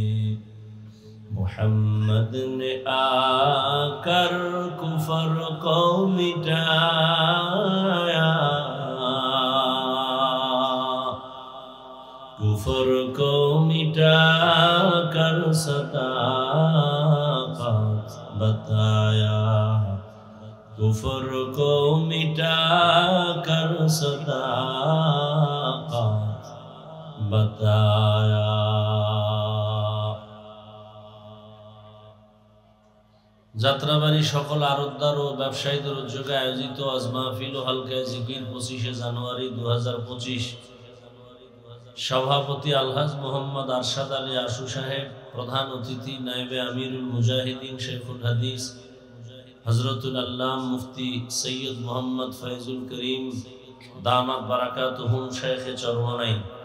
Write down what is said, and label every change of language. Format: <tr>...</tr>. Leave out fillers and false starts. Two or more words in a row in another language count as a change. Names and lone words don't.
<ur>محمد نے آ کر کفر کو مٹایا کفر کو مٹا کر صداقت بتایا کفر کو مٹا کر صداقت بتایا</ur> <bn>যাত্রাবাড়ি সকল আরতদার ও ব্যবসায়ীদের উদ্যোগে আয়োজিত আজ মাহফিল ও হালকায়ে জিকির 25শে জানুয়ারি 2025 সভাপতি আলহাজ মোহাম্মদ আরশাদ আলী আশু সাহেব প্রধান অতিথি নায়েবে আমিরুল মুজাহিদিন শেখুল হাদিস হযরতুল আল্লাম মুফতি সৈয়দ মোহাম্মদ ফয়জুল করিম দামাত বারাকাতুহুম শেখে চরমনাই</bn>